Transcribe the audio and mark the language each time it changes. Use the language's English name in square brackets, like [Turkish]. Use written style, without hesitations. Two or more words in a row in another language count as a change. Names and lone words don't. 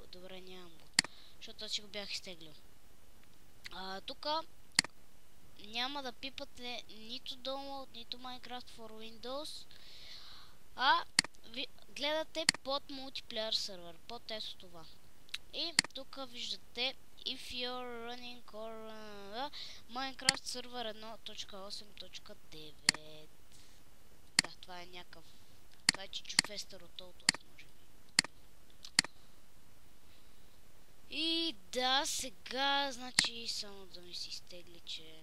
[Bulgarian] Добре, нямам го, защото аз си го бях изтеглил. Тук няма да пипате нито Download, нито Minecraft for Windows, а гледате под Multiplayer сервер, под това. И тук виждате [English] If you're running or Minecraft [Bulgarian] сервер 1.8.9. Да, това е някакъв... Това е чичофестър от Outlast, може би. И да, сега, значи, само да ми се изтегли, че...